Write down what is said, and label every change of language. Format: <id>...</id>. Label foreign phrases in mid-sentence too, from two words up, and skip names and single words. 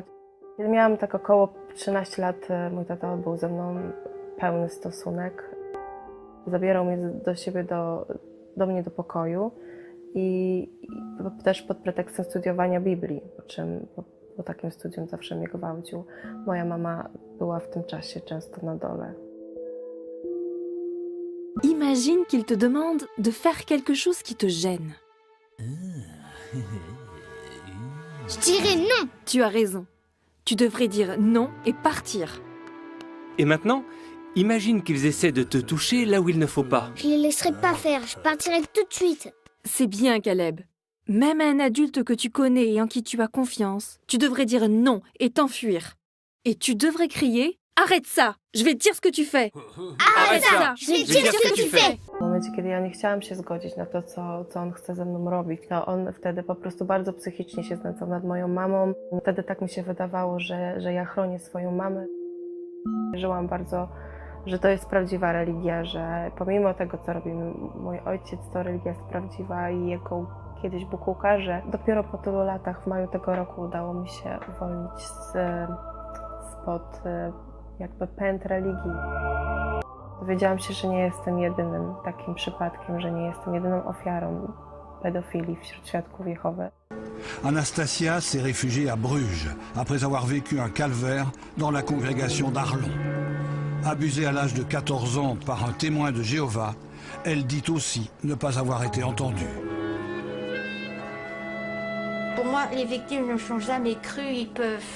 <pl>Kiedy miałam tak około 13 lat, mój tato był ze mną pełny stosunek. Zabierał mnie do siebie, do mnie do pokoju i też pod pretekstem studiowania Biblii, po czym po takim studium zawsze mnie gwałcił. Moja mama była w tym czasie często na dole.</pl> <fr>Imagine qu'il te demande de faire quelque chose qui te gêne. Je dirais non. Tu as raison. Tu devrais dire non et partir. Et maintenant, imagine qu'ils essaient de te toucher là où il ne faut pas. Je les laisserai pas faire, je partirai tout de suite. C'est bien, Caleb. Même à un adulte que tu connais et en qui tu as confiance, tu devrais dire non et t'enfuir. Et tu devrais crier « Arrête ça! Je vais te dire ce que tu fais! Arrête ça! Je vais te dire ce que tu fais! »</fr> <pl>W momencie, kiedy ja nie chciałam się zgodzić na to, co on chce ze mną robić, to on wtedy po prostu bardzo psychicznie się znęcał nad moją mamą. Wtedy tak mi się wydawało, że ja chronię swoją mamę. Wierzyłam bardzo, że to jest prawdziwa religia, że pomimo tego, co robi mój ojciec, to religia jest prawdziwa i jego kiedyś Bóg ukaże. Dopiero po tylu latach, w maju tego roku, udało mi się uwolnić spod jakby pęd religii. Dowiedziałam się, że nie jestem jedynym takim przypadkiem, że nie jestem jedyną ofiarą pédophilie wśród Świadków Jehowy.</pl> <fr>Anastasia s'est réfugiée à Bruges après avoir vécu un calvaire dans la congrégation d'Arlon. Abusée à l'âge de 14 ans par un témoin de Jéhovah, elle dit aussi ne pas avoir été entendue. Pour moi, les victimes ne sont jamais crues, ils peuvent...</fr>